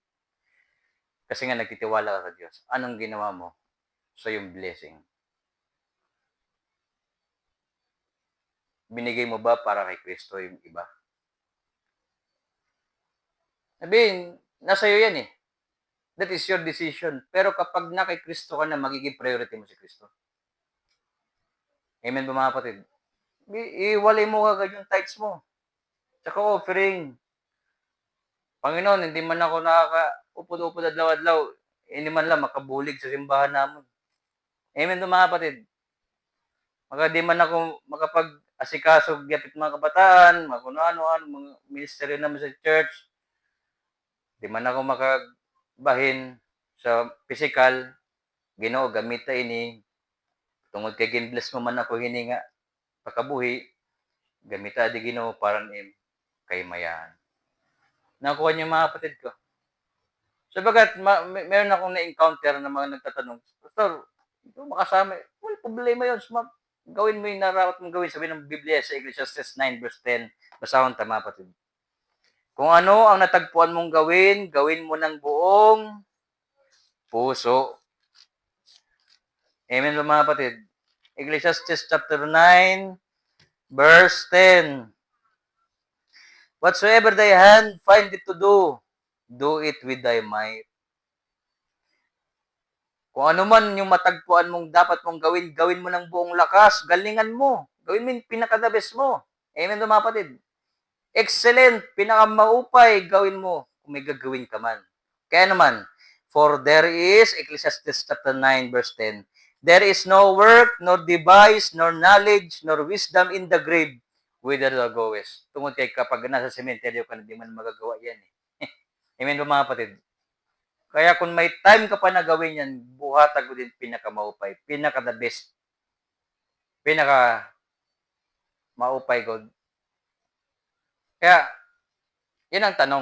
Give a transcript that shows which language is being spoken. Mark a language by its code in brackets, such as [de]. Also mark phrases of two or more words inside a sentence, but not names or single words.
[tl] Kasi nga nagtitiwala ka sa Diyos. Anong ginawa mo sa yung blessing? Binigay mo ba para kay Kristo yung iba? Sabihin, nasa iyo yan eh. [en] That is your decision. [tl] Pero kapag na kay Kristo ka na, magiging priority mo si Kristo. Amen ba mga kapatid? Iwalay mo agad yung tithes mo. Tsaka offering. Panginoon, hindi man ako nakaka-upod-upod adlaw-adlaw. Hindi man lang makabulig sa simbahan namin. Amen ba mga kapatid? Di man ako makapag-asikaso gapit mga kabataan, mga ano-ano, mga ministeryo naman sa church. Di man ako makabahin sa physical, [war] Ginoo gamita ini tungod kay ginbless mo man ako hininga pakabuhi, gamita di Ginoo para ni kay mayan. [tl] Nakuha niyo mga kapatid ko. Sabagat meron akong na-encounter na mga nagtatanong, Pastor, ito makasama. Well, problema yun. Gawin mo yung narapat mong gawin. Sabi ng Biblia sa Ecclesiastes 9 verse 10. [war] Basahon tama kapatid. [tl] Kung ano ang natagpuan mong gawin, gawin mo ng buong puso. Amen ba mga kapatid? Ecclesiastes chapter 9, verse 10. [en] Whatsoever thy hand find it to do it with thy might. [tl] Kung ano man yung matagpuan mong dapat mong gawin, gawin mo ng buong lakas, galingan mo. Gawin mo yung pinaka-the best mo. Amen ba mga kapatid? Excellent, pinakamaupay, gawin mo kung may gagawin ka man. Kaya naman, [en] for there is, Ecclesiastes chapter 9, verse 10, there is no work, nor device, nor knowledge, nor wisdom in the grave, whither thou goest. [war] Tungod kay [tl] kapag nasa sementeryo ka, hindi man magagawa yan. Eh. Amen ba mga kapatid? Kaya kung may time ka pa na gawin yan, [war] buhatag ko din pinakamaupay, [tl] pinaka-the best, pinaka-maupay God Kaya, yan ang tanong.